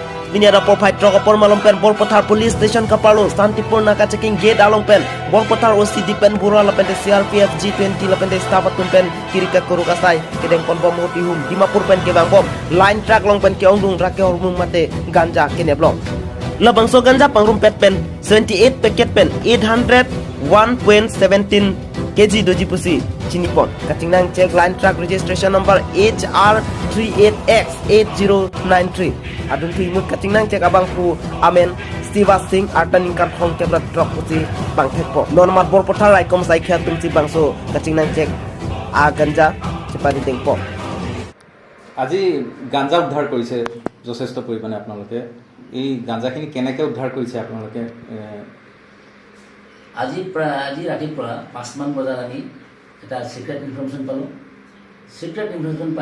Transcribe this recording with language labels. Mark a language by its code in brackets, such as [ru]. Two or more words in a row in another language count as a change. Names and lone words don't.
[mjw] Biniara provide trok opor malompen Bolpothar police station kapalo Santipur naka [en] checking gate [mjw] alongpen Bolpothar OC dipen bura lapente CRPF G20 lapente staff tumpen kirika korukasai kedeng pon bom hoti hum Dimapur pen ke bang bom [en] line track [mjw] longpen ke ongrung rake hormung mate ganja kene blok labangso ganja pangrum pet pen 78 packet pen 801.17 kg doji pusi Chinipon katingnang [en] check line track registration number [mjw] HR38X8093 adun thi mut katingnang check abang pu amen Siva Singh artaning kar khong kebra drop pusi bang thekpo normal Bolpothar raikom sai kha tumsi bangso katingnang check a ganja chepari tengpo [as] আজি গাঞ্জা উদ্ধাৰ কৰিছে যথেষ্ট পৰিমাণে আপোনালোকে এই গাঞ্জাখিনি কেনেকৈ উদ্ধাৰ কৰিছে আপোনালোকে আজি ৰাতিপুৱা 5 মান বজাত আমি এটা [en] secret information [as] পালোঁ [en] secret information [as] পাই